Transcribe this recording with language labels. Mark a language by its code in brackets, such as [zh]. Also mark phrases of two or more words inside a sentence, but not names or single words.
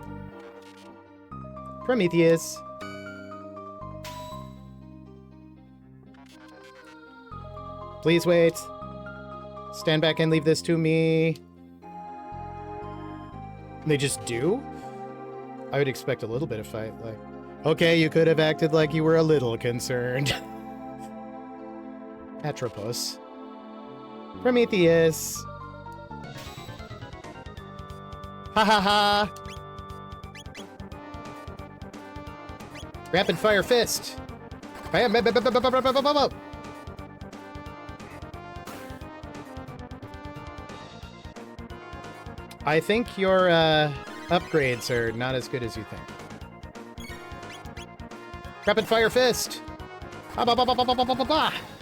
[en] Prometheus. Please wait. Stand back and leave this to me. They just do? I would expect a little bit of fight. Like, okay, you could have acted like you were a little concerned. Atropos. Prometheus. Ha ha ha! Rapid fire fist! Bam, bam, bam, bam, bam, bam, bam, bam, bam. I think your upgrades are not as good as you think. Rapid fire fist! Ba ba ba ba ba ba ba ba ba!